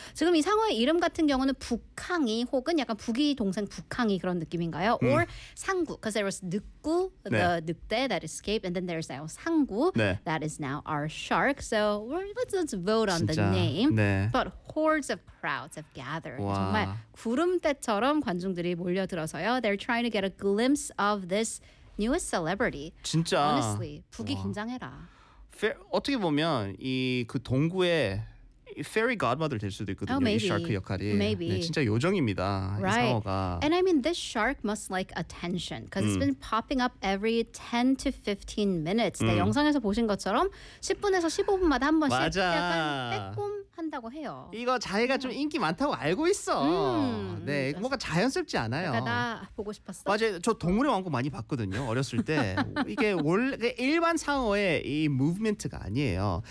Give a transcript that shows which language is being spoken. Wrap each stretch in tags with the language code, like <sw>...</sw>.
<ko>지금 이 상어의 이름 같은 경우는 북항이 혹은 약간 북이 동생 북항이 그런 느낌인가요?</ko> <en>Or 상구, because there was 늑구, 네. the 늑대 that escaped, and then there's now 상구 네. that is now our shark. So let's vote on</en> <ko>진짜.</ko> <en>the name.</en> <ko>네.</ko> <en>But hordes of crowds have gathered. 와.</en> <ko>정말 구름대처럼 관중들이 몰려들어서요.</ko> <en>They're trying to get a glimpse of this newest celebrity.</en> <ko>진짜. Honestly, 북이 와. 긴장해라. 어떻게 보면 이 그 동구의 fairy godmother 될 수도 있거든요.</ko> <en>Oh, maybe.</en> <ko>이 샤크 역할이.</ko> <en>Maybe.</en> <ko>네, 진짜 요정입니다.</ko> <en>Right.</en> <ko>이 상어가.</ko> <en>And I mean this shark must like attention because it's been popping up every 10 to 15 minutes.</en> <ko>네, 영상에서 보신 것처럼 10분에서 15분마다 한 번씩 맞아. 약간 빼꼼 한다고 해요. 이거 자해가 좀 인기 많다고 알고 있어. 네, 뭔가 자연스럽지 않아요. 내가 나 보고 싶었어. 맞아요. 저 동물의 왕국 많이 봤거든요. 어렸을 때. 이게 원래 일반 상어의 이 무브먼트가 아니에요.</ko>